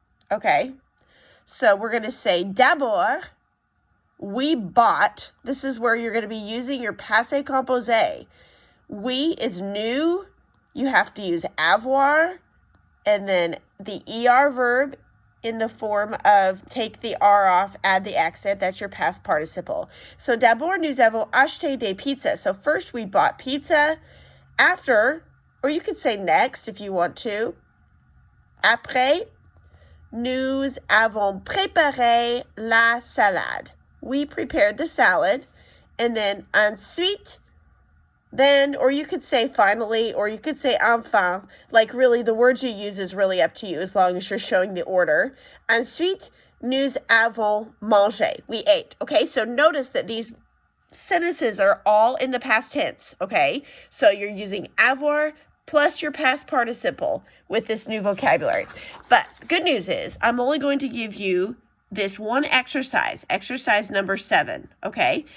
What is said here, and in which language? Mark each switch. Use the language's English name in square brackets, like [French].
[English] Okay, so we're going to say d'abord, we bought. This is where you're going to be using your passé composé. We is new. You have to use avoir, and then the er verb in the form of take the R off, add the accent. That's your past participle. [French] So d'abord, nous avons acheté des pizzas. [English] So first we bought pizza. After, or you could say next if you want to. [French] Après, nous avons préparé la salade. [English] We prepared the salad. And then ensuite, then, or you could say finally, or you could say enfin. Like really, the words you use is really up to you as long as you're showing the order. [French] Ensuite, nous avons mangé. [English] We ate. Okay, so notice that these sentences are all in the past tense. Okay, so you're using avoir plus your past participle with this new vocabulary. But good news is I'm only going to give you this one exercise number 7, okay?